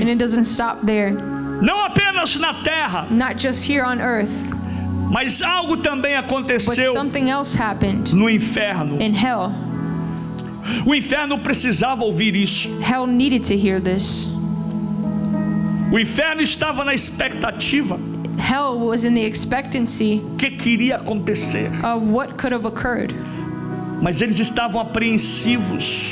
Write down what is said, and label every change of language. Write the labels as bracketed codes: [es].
[en] And it doesn't stop there. [pt] Não apenas na terra, [en] Not just here on earth, [pt] mas algo também [en] but [pt] aconteceu [en] something else happened [pt] no inferno. [en] in hell. [pt] O inferno precisava ouvir isso. [en] Hell needed to hear this. [pt] O inferno estava na expectativa [en] Hell was in the expectancy [pt] que queria acontecer, [en] of what could have occurred, [pt] mas eles estavam apreensivos